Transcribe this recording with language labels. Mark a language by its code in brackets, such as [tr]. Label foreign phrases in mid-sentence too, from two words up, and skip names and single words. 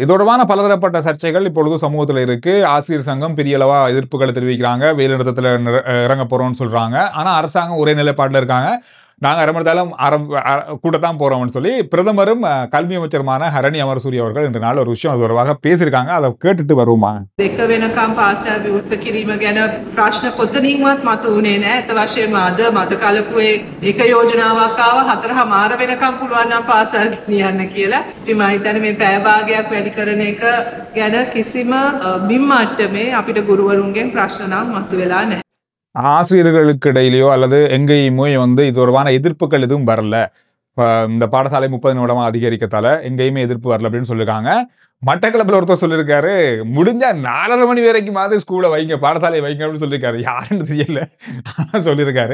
[ta] இதோடவான பலதரப்பட்ட சர்ச்சைகள் இப்பொழுது சமூகத்தில் இருக்கு. ஆசிரியர் சங்கம் பெரிய அளவா எதிர்ப்புகளை தெரிவிக்கிறாங்க. வேலைநிறுத்தத்தில் இறங்க போறோம்னு சொல்றாங்க. ஆனா அரசாங்கம் ஒரே நிலைப்பாட்டில் இருக்காங்க. நாங்கள் அரமர்த்தாலும் கூட்டத்தான் போறோம்னு சொல்லி பிரதமரும் கல்வி அமைச்சருமான ஹரணி அமரசூரிய அவர்கள் இன்று நாள் ஒரு விஷயம் தொடர்பாக பேசியிருக்காங்க. அதை கேட்டுட்டு வருவோமா. [si] දෙක වෙනකම් පාසල් විවෘත කිරීම ගැන ප්‍රශ්න කොතනින්වත් මතුවුණේ නැහැ. අත වශයෙන්ම අද මත කලපුවේ එක යෝජනාවක් ආව 4:00 වෙනකම් පුළුවන් නම් පාසල් ගෙනියන්න කියලා. ඉතින් මම හිතන්නේ මේ පැය භාගයක් වැඩි කරන එක ගැන කිසිම බිම් මට්ටමේ අපිට ගුරුවරුන්ගෙන් ප්‍රශ්න නම් මතුවෙලා නැහැ. [ta] ஆசிரியர்களுக்கு இடையிலையோ அல்லது எங்கேயுமே வந்து இது தொடர்பான எதிர்ப்புகள் எதுவும் வரல. இந்த பாடசாலை 30 நிமிடமா அதிகரிக்கத்தால எங்கேயுமே எதிர்ப்பு வரல அப்படின்னு சொல்லியிருக்காங்க. மட்டக்களப்பில் ஒருத்தர் சொல்லியிருக்காரு, முடிஞ்சா 4:30 மணி வரைக்கும் ஸ்கூலை வைங்க, பாடசாலையை வைங்க அப்படின்னு சொல்லியிருக்காரு. யாருன்னு தெரியல, சொல்லியிருக்காரு.